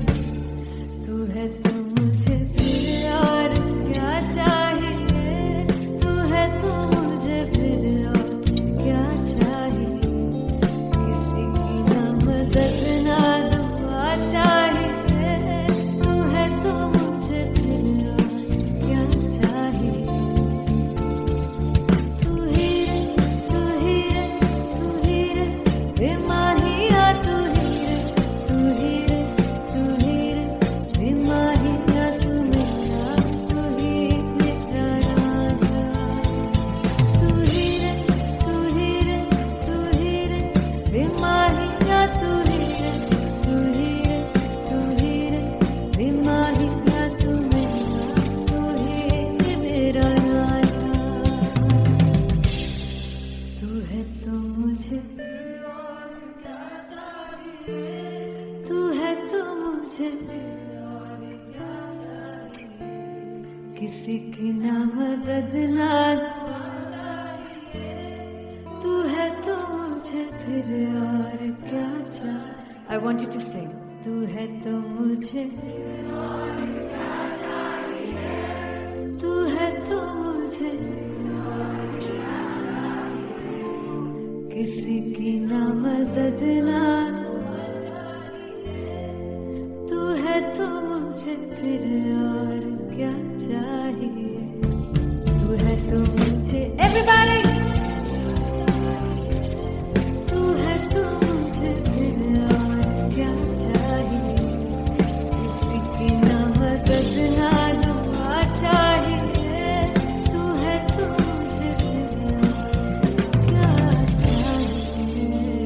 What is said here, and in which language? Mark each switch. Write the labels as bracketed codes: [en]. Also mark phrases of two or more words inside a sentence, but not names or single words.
[hi] तू है तो मुझे फिर और क्या चाहिए, तू है तो मुझे फिर और क्या चाहिए। किसी की ना मदद ना दुआ चाहिए, तू है तो मुझे फिर और क्या चाहिए। तू ही रे तू ही रे तू ही रे बेमाहिया, तू ही रे तू ही रे तू ही रे बेमाहिया, तू मेरा तू ही मेरा राजा। तू ही रे तू ही रे तू ही रे बेमाहिया, तू ही रे तू ही रे तू ही रे बेमाहिया, तू मेरा तू ही मेरा राजा। तू है तो मुझे तू है तो मुझे किसी की ना मदद ना तू है तो मुझे फिर और क्या चाहिए। [en] I want you to sing. [hi] तू है तो मुझे तू है तो मुझे किसी की ना मदद बदला तू है तो मुझे फिर और क्या चाहिए तू है तो मुझे एवरीबॉडी तू है तो मुझे फिर और क्या चाहिए किसी की ना मदद ना दुआ चाहिए तू है तो मुझे फिर और क्या चाहिए